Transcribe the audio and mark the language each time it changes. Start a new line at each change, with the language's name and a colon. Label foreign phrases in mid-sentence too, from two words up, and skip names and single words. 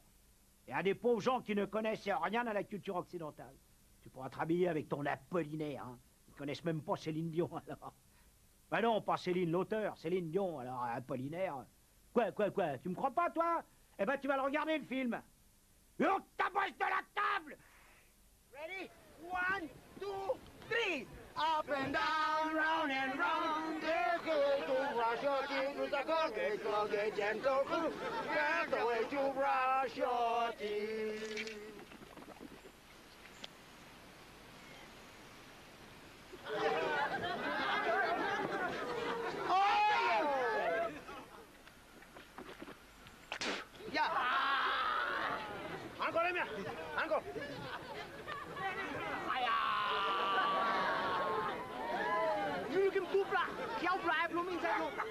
French: Et à des pauvres gens qui ne connaissent rien à la culture occidentale. Tu pourras te rhabiller avec ton Apollinaire, hein. Ils connaissent même pas Céline Dion, alors. Ben non, pas Céline l'auteur, Céline Dion, alors Apollinaire. Quoi, tu me crois pas, toi? Eh ben, tu vas le regarder, le film. Et on tabasse de la table!
English: Ready? 1, 2, 3! Up and down, round and round, there's the way to brush your teeth with a Colgate gentle food. There's the way to brush your teeth. Oh! Yeah!
French: Encore, les miens! Encore! Nu kim tu pla, kéo pla luôn mình ra luôn.